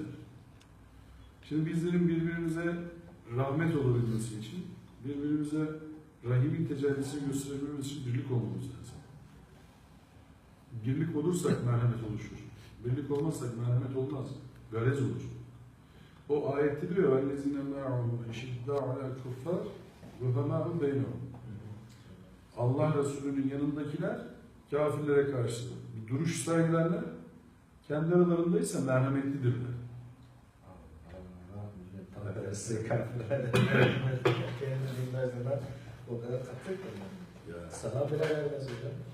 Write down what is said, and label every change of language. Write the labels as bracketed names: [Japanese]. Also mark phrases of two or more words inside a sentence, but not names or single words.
[Turkish] Şimdi bizlerin birbirimize rahmet olabilmesi için, birbirimize rahimin tecellisini gösterebilmemiz için birlik olmamız lazım. Birlik olursak merhamet oluşur. Birlik olmazsak merhamet olmaz. Garez olur. O ayette diyor [Arabic] وَالَّذِينَ مَعَهُمْ اَشِدَّاءُ عَلَى الْكُفَّارِ وَهَمَاهُمْ بَيْنَهُمْ [Turkish] Allah Resulü'nün yanındakiler kafirlere karşı bir duruş sergilerler. Kendi aralarındaysa merhametlidirler. Kendini bilmezler. O kadar katır ki. Sana bile vermez hocam.